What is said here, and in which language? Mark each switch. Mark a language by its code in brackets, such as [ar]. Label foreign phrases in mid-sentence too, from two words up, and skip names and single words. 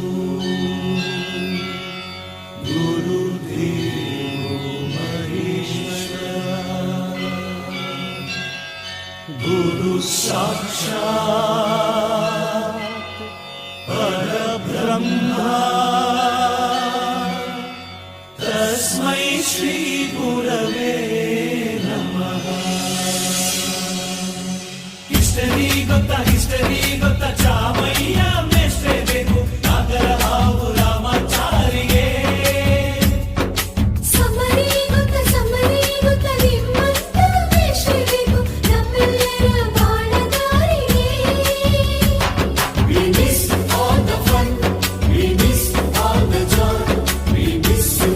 [sa] ಗುರುದೇವೋ ಮಹೇಶ್ವರ ಗುರು ಸಾಕ್ಷಾತ್ ಪರಬ್ರಹ್ಮ ತಸ್ಮೈ ಶ್ರೀ ಗುರವೇ ನಮಃ. [kn] ಹಿಸ್ಟರಿ ಗೊತ್ತಾ ಚಾಮಯ್ಯ ಮೇಷ್ಟ್ರೇ ಬೇಕು ನಾಗರ ಹಾವು ರಾಮಾಚಾರಿಗೆ. ಸಮರಿ ಗೊತ್ತಾ ನಿಮ್ಮಂತ ಮೇಷ್ಟ್ರೇ ಬೇಕು ನಮ್ಮೆಲ್ಲರ ಬಾಳದಾರಿಗೆ. [en] We miss all the fun, we miss all the joy, we miss you.